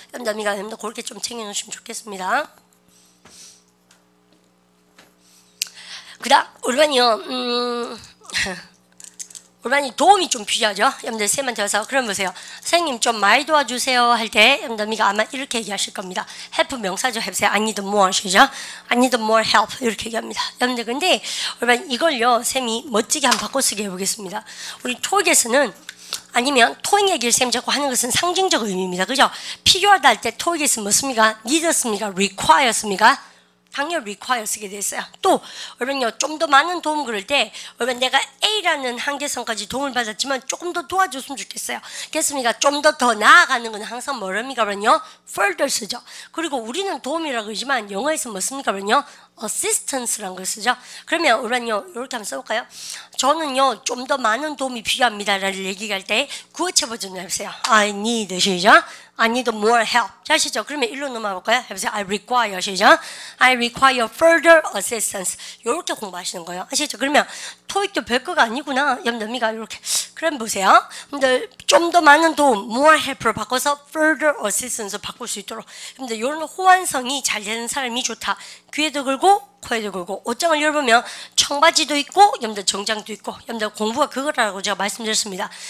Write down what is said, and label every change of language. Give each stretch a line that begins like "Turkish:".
Korean: 여러분들 그렇게 좀 챙겨놓으시면 좋겠습니다. 그 다음 우리는요 우리 도움이 좀 필요하죠. 여러분들 쌤한테 와서 그럼 보세요. 선생님 좀 많이 도와주세요 할 때 여러분들 아마 이렇게 얘기하실 겁니다. help 명사죠. 해보세요.
English: I need more
Korean: 시죠.
English: I need more help 이렇게 얘기합니다.
Korean: 여러분들 근데 여러분 이걸요 쌤이 멋지게 한번 바꿔 쓰게 해보겠습니다. 우리 토익에서는 아니면 토익 얘기를 쌤 자꾸 하는 것은 상징적 의미입니다. 그죠? 필요하다 할 때 토익에서 뭐습니까? need습니까? require습니까? 당연히 require 쓰게 됐어요. 또 여러분요 좀 더 많은 도움 그럴 때 여러분 내가 A라는 한계선까지 도움을 받았지만 조금 더 도와줬으면 좋겠어요. 그렇습니까? 좀 더 나아가는 건 항상 뭐랍니까? 그러면요 further 쓰죠. 그리고 우리는 도움이라고 그러지만 영어에서 뭐 씁니까? 그러면요 assistance라는 걸 쓰죠. 그러면 우리는요 이렇게 한번 써볼까요? 저는요 좀 더 많은 도움이 필요합니다라는 얘기할 때 구어체 버전을 해보세요.
English: I need
Korean: 시죠.
English: I need more help.
Korean: 자, 아시죠? 그러면 일로 넘어가 볼까요? 해보세요.
English: I require
Korean: 시죠.
English: I require further assistance.
Korean: 이렇게 공부하시는 거예요. 아시죠? 그러면 토익도 별거가 아니구나. 염려미가 이렇게. 그럼 보세요. 근데 좀 더 많은 도움,
English: more help
Korean: 를 바꿔서
English: further assistance
Korean: 바꿀 수 있도록. 근데 이런 호환성이 잘 되는 사람이 좋다. 귀에도 걸고 코에도 걸고 옷장을 열어보면 청바지도 있고 여러분들 정장도 있고 여러분들 공부가 그거라고 제가 말씀드렸습니다.